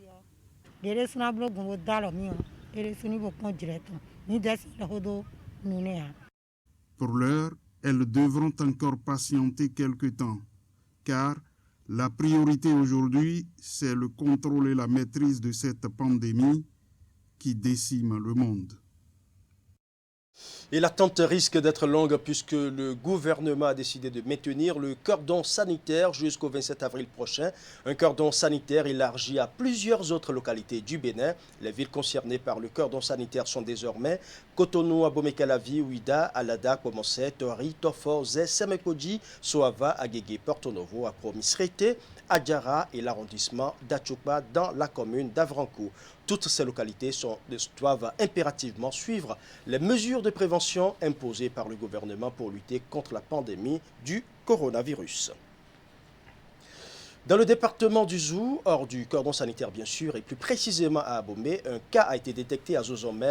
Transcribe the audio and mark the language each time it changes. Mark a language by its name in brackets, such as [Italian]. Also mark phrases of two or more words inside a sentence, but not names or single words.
[French] Pour l'heure, elles devront encore patienter quelque temps, car la priorité aujourd'hui, c'est le contrôle et la maîtrise de cette pandémie qui décime le monde. Et l'attente risque d'être longue puisque le gouvernement a décidé de maintenir le cordon sanitaire jusqu'au 27 avril prochain. Un cordon sanitaire élargi à plusieurs autres localités du Bénin. Les villes concernées par le cordon sanitaire sont désormais Cotonou, Abomey-Calavi, Ouida, Alada, Komosé, Tori, Tofor, Zé, Semekodji, Soava, Agégué, Porto Novo, Apromis-Rété, Adjara et l'arrondissement d'Atchoupa dans la commune d'Avranco. Toutes ces localités doivent impérativement suivre les mesures de prévention imposées par le gouvernement pour lutter contre la pandémie du coronavirus. Dans le département du Zou, hors du cordon sanitaire bien sûr, et plus précisément à Abomey, un cas a été détecté à Zozomé.